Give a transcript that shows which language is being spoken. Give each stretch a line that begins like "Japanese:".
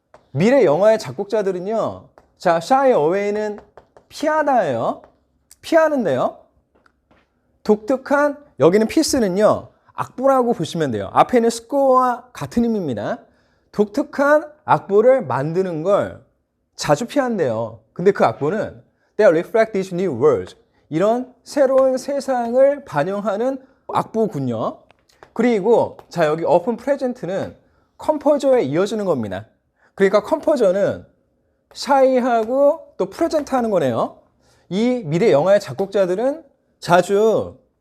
Korean: 미래 영화의 작곡자들은요, 자, shy away는 피하다예요. 피하는데요. 독특한, 여기는 피스는요, 악보라고 보시면 돼요. 앞에 있는 스코어와 같은 의미입니다. 독특한 악보를 만드는 걸 자주 피한대요. 근데 그 악보는
English: They reflect these new worlds.
Korean: 이런 새로운 세상을 반영하는 악보군요. 그리고 자, 여기 open present는 컴포저에 이어지는 겁니다. 그러니까 컴포저는 샤이하고 또 프레젠트 하는 거네요. 이 미래 영화의 작곡자들은 자주